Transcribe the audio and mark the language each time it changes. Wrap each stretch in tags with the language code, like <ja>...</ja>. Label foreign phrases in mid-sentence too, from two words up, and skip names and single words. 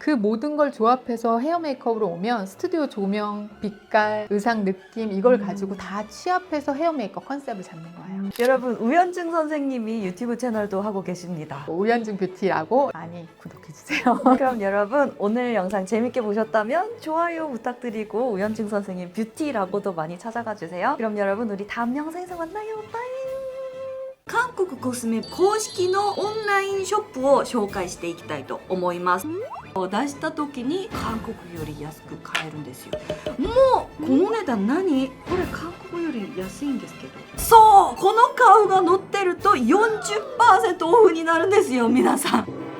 <ko>그 모든 걸 조합해서 헤어 메이크업으로 오면 스튜디오 조명, 빛깔, 의상 느낌 이걸 가지고 다 취합해서 헤어 메이크업 컨셉을 잡는 거예요. 여러분 우현중 선생님이 유튜브 채널도 하고 계십니다. 우현중 뷰티라고 많이 구독해주세요. 그럼 여러분 오늘 영상 재밌게 보셨다면 좋아요 부탁드리고 우현중 선생님 뷰티라고도 많이 찾아가 주세요. 그럼 여러분 우리 다음 영상에서 만나요. 빠이.</ko> <ja>韓国コスメ公式のオンラインショップを紹介していきたいと思います。出した時に韓国より安く買えるんですよ。もうこの値段何？これ韓国より安いんですけど。そう、この顔が載ってると 40% オフになるんですよ皆さん。</ja>